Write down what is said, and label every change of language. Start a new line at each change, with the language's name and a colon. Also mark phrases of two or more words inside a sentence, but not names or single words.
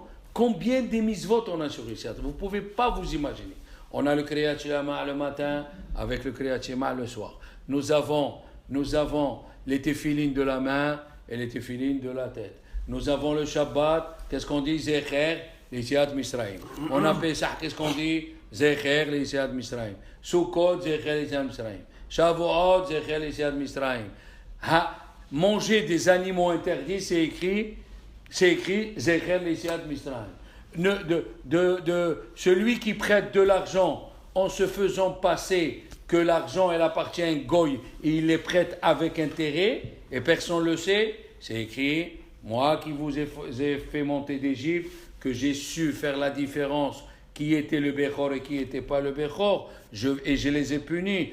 French: Combien de mitzvot on a sur Yetziat? Vous ne pouvez pas vous imaginer. On a le
Hebrew: קריאת שמע
French: le matin avec le
Hebrew: קריאת שמע
French: le soir. Nous avons les téphilines de la main et les téphilines de la tête. Nous avons le Shabbat, qu'est-ce qu'on dit?
Hebrew: זכר, יציאת מצרים.
French: On a Pesach, qu'est-ce qu'on dit?
Hebrew: זכר, יציאת מצרים. סוכות, זכר, יציאת מצרים. שבועות, זכר, יציאת מצרים.
French: Manger des animaux interdits, c'est écrit
Hebrew: זכר, יציאת מצרים.
French: De celui qui prête de l'argent en se faisant passer que l'argent elle appartient à un goy et il les prête avec intérêt et personne ne le sait, c'est écrit moi qui vous ai fait monter d'Égypte, que j'ai su faire la différence qui était le Bechor et qui n'était pas le Bechor, et je les ai punis.